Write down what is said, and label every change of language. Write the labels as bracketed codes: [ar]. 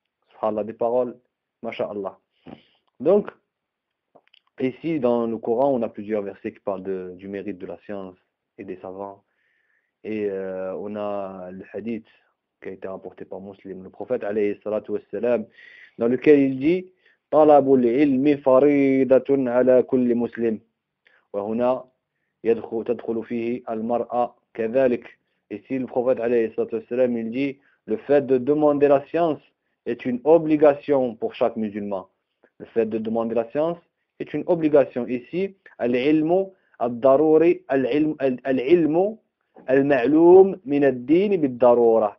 [fr] Subhanallah, des paroles, masha'Allah. Donc ici, dans le Coran, on a plusieurs versets qui parlent du mérite de la science et des savants. Et on a le hadith qui a été rapporté par Muslim, le prophète, alayhi salatu wassalam, dans lequel il dit [ar] طلب العلم فريضة على كل مسلم، وهنا تدخل فيه المرأة كذلك. [fr] Ici, le prophète [ar] عليه الصلاة والسلام, [fr] il dit, le fait de demander la science est une obligation pour chaque musulman. Le fait de demander la science est une obligation. Ici, [ar] al-ilmu al-daruri al-ilmu al-ma'loum min al-din bid-darura.